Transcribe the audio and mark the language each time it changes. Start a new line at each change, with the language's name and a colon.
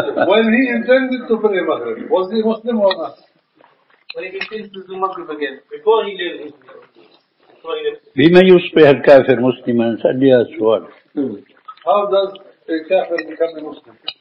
English: When he intended to pray Maghrib, was he Muslim or not? When he intended to do Maghrib again, before he left.
Arabic: بما يصبح الكافر مسلما سأل لي هذا السؤال.
English: How does a kafir become a Muslim?